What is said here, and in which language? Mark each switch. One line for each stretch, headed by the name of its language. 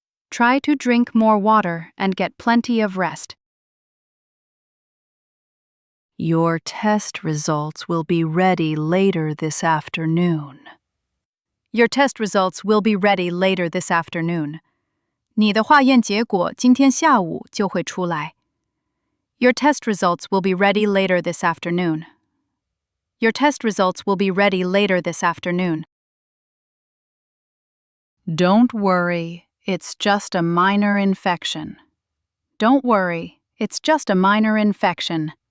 English: Try to drink more water and get plenty of rest. Your test results will be ready later this afternoon. Your test results will be ready later this afternoon.
Chinese: 你的化验结果今天下午就会出来。
English: Your test results will be ready later this afternoon. Your test results will be ready later this afternoon. Don't worry, it's just a minor infection. Don't worry, it's just a minor infection.